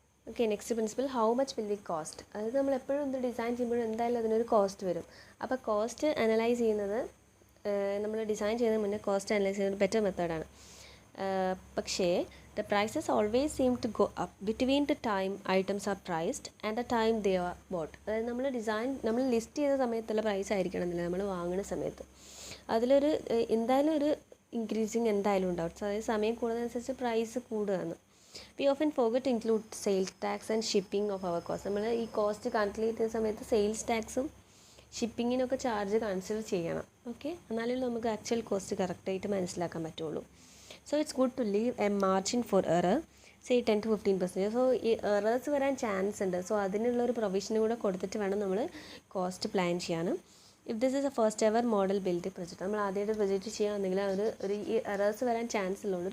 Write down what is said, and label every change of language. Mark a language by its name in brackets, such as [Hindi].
[Malayalam] Okay, [English] Next principle, how much will we cost. [Malayalam] അതായത് നമ്മൾ എപ്പോഴും എന്ത് ഡിസൈൻ ചെയ്യുമ്പോഴും എന്തായാലും അതിനൊരു കോസ്റ്റ് വരും. അപ്പോൾ കോസ്റ്റ് അനലൈസ് ചെയ്യുന്നത് നമ്മൾ ഡിസൈൻ ചെയ്യുന്നതിന് മുന്നേ കോസ്റ്റ് അനലൈസ് ചെയ്യുന്നത് ബെറ്റർ മെത്തേഡാണ്. [English] പക്ഷേ the prices always seem to go up between the time items are priced and the time they are bought. [Malayalam] അതായത് നമ്മൾ ലിസ്റ്റ് ചെയ്ത സമയത്തുള്ള പ്രൈസ് ആയിരിക്കണമെന്നില്ല നമ്മൾ വാങ്ങുന്ന സമയത്ത്. അതിലൊരു എന്തായാലും ഒരു ഇൻക്രീസിങ് എന്തായാലും ഉണ്ടാവും. അതായത് സമയം കൂടുന്നതനുസരിച്ച് പ്രൈസ് കൂടുകയാണ്. [English] We often forget to include sales tax and shipping of our cost. [Malayalam] നമ്മൾ ഈ കോസ്റ്റ് കാൽക്കുലേറ്റ് ചെയ്യുന്ന സമയത്ത് സെയിൽസ് ടാക്സും ഷിപ്പിങ്ങിനൊക്കെ ചാർജ് കൺസിഡർ ചെയ്യണം. ഓക്കെ, എന്നാലും നമുക്ക് ആക്ച്വൽ കോസ്റ്റ് കറക്റ്റായിട്ട് മനസ്സിലാക്കാൻ പറ്റുള്ളൂ. [English] So it's good to leave a margin for error, say 10 to 15%. [Malayalam] So ഈ എറേഴ്സ് വരാൻ ചാൻസ് ഉണ്ട്. സോ അതിനുള്ളൊരു പ്രൊവിഷനും കൂടെ കൊടുത്തിട്ട് വേണം നമ്മൾ കോസ്റ്റ് പ്ലാൻ ചെയ്യാൻ. [English] if this is a first ever model build project, [Malayalam] നമ്മൾ ആദ്യമായിട്ട് പ്രൊജക്റ്റ് ചെയ്യുകയാണെങ്കിൽ ഒരു ഈ എറേഴ്സ് വരാൻ ചാൻസ് ഉള്ളൂ.